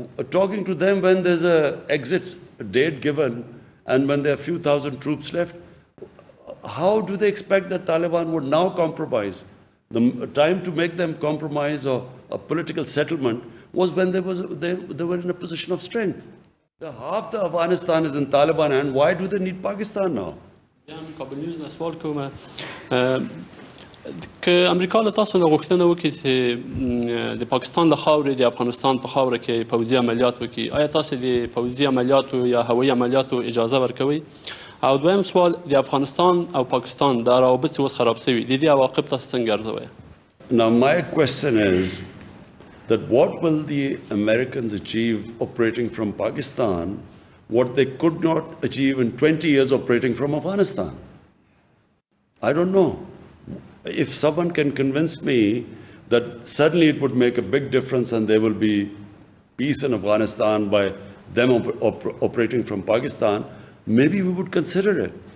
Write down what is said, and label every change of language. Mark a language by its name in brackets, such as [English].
[English] Talking to them when there's an exit date given and when there are a few thousand troops left, how do they expect that Taliban would now compromise? The time to make them compromise or a political settlement was when they were in a position of strength. Half the Afghanistan is in Taliban hand. Why do they need Pakistan now? [Pashto] MUQABIL نیوز نه سوال کوم که امریکا له تاسو نه غوښتنه وکړي چې د پاکستان د خاورې د افغانستان په خاوره کې پوځي عملیات وکړي. آیا تاسو د پوځي عملیاتو یا هوایي عملیاتو اجازه ورکوي؟ او دویم سوال د افغانستان او پاکستان د روابط چې اوس خراب شوي د دې عواقب تاسو څنګه ارزوئ؟ [English] Now my question is that what will the Americans achieve operating from Pakistan what they could not achieve in 20 years operating from Afghanistan? I don't know. If someone can convince me that suddenly it would make a big difference and there will be peace in Afghanistan by them operating from Pakistan, maybe we would consider it.